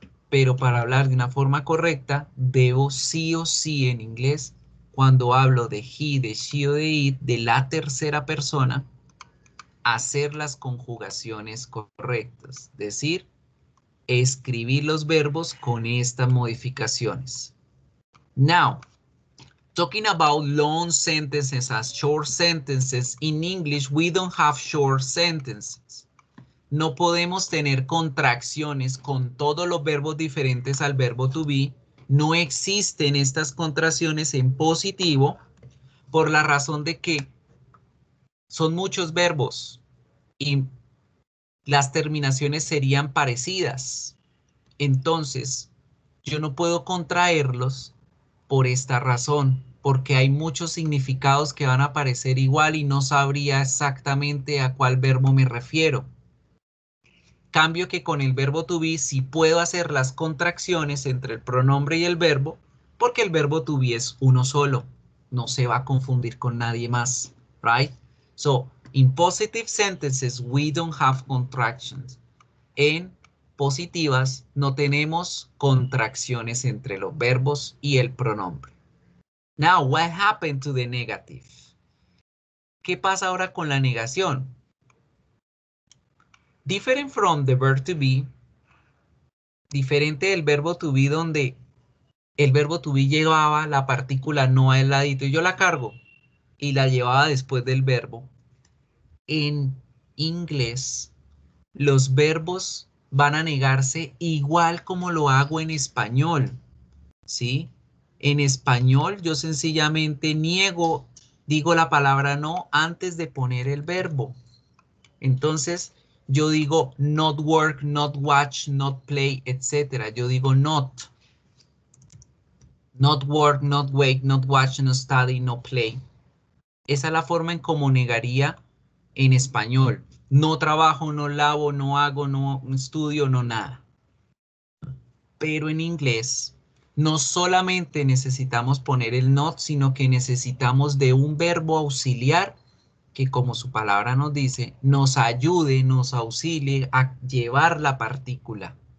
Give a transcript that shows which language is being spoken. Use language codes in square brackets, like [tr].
[es] Pero para hablar de una forma correcta, debo sí o sí en inglés, cuando hablo de he, de she o de it, de la tercera persona, hacer las conjugaciones correctas, es decir, escribir los verbos con estas modificaciones. [en] Now, talking about long sentences as short sentences, in English we don't have short sentences. [es] No podemos tener contracciones con todos los verbos diferentes al verbo to be. No existen estas contracciones en positivo por la razón de que son muchos verbos y las terminaciones serían parecidas. Entonces, yo no puedo contraerlos por esta razón, porque hay muchos significados que van a aparecer igual y no sabría exactamente a cuál verbo me refiero. Cambio que con el verbo to be sí puedo hacer las contracciones entre el pronombre y el verbo, porque el verbo to be es uno solo. No se va a confundir con nadie más, right? [en] So, in positive sentences, we don't have contractions. [es] En positivas no tenemos contracciones entre los verbos y el pronombre. [en] Now, what happened to the negative? [es] ¿Qué pasa ahora con la negación? [en] Different from the verb to be, [es] diferente del verbo to be donde el verbo to be llevaba la partícula no al ladito y yo la cargo y la llevaba después del verbo. En inglés, los verbos van a negarse igual como lo hago en español, ¿sí? En español yo sencillamente niego, digo la palabra no antes de poner el verbo. Entonces, yo digo [en] not work, not watch, not play, etc. [es] Yo digo [en] not. Not work, not wake, not watch, no study, no play. [es] Esa es la forma en cómo negaría en español. No trabajo, no lavo, no hago, no estudio, no nada. Pero en inglés no solamente necesitamos poner el not, sino que necesitamos de un verbo auxiliar que, como su palabra nos dice, nos ayude, nos auxilie a llevar la partícula.